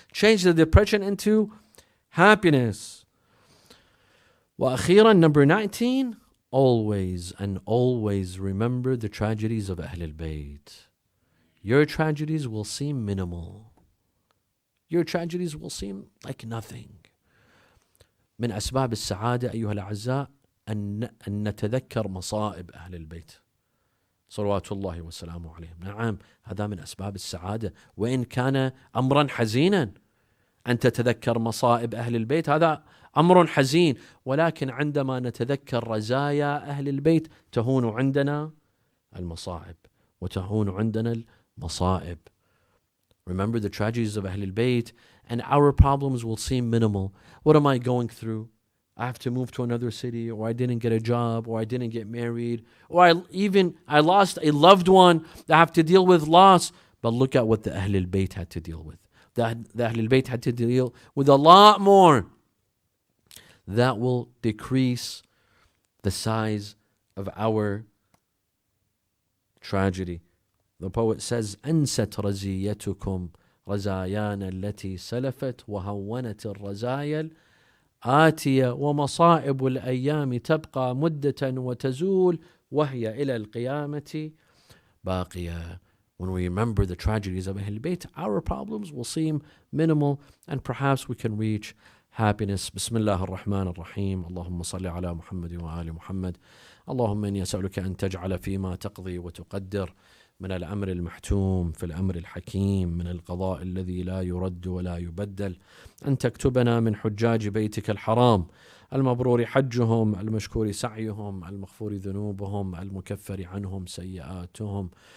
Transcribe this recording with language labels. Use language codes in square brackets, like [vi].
[en] Change the depression into happiness. [ar] وأخيرا, [en] number 19, always and always remember the tragedies of Ahlul Bayt. Your tragedies will seem minimal. Your tragedies will seem like nothing. [ar] من أسباب السعادة أيها الأعزاء أن نتذكر مصائب أهل البيت صلوات الله وسلامه عليهم. نعم، هذا من أسباب السعادة، وإن كان أمرا حزينا أن تتذكر مصائب أهل البيت، هذا أمر حزين، ولكن عندما نتذكر رزايا أهل البيت تهون عندنا المصاعب وتهون عندنا المصائب. [en] Remember the tragedies of Ahlul Bayt and our problems will seem minimal. What am I going through? I have to move to another city, or I didn't get a job, or I didn't get married, or I lost a loved one. I have to deal with loss. But look at what the Ahlul Bayt had to deal with. The Ahlul Bayt had to deal with a lot more. That will decrease the size of our tragedy. The poet says, [ar] أنست رزيتكم رزايانا التي سلفت وهونت الرزايا الآتية ومصائب الأيام تبقى مدة وتزول وهي إلى القيامة باقية. [en] When we remember the tragedies of Ahl Bayt, our problems will seem minimal and perhaps we can reach happiness. [ar] بسم الله الرحمن الرحيم. اللهم صل على محمد وآل محمد. اللهم إني أسألك أن تجعل فيما تقضي وتقدر من الأمر المحتوم في الأمر الحكيم، من القضاء الذي لا يرد ولا يبدل، أن تكتبنا من حجاج بيتك الحرام المبرور حجهم، المشكور سعيهم، المغفور ذنوبهم، المكفر عنهم سيئاتهم،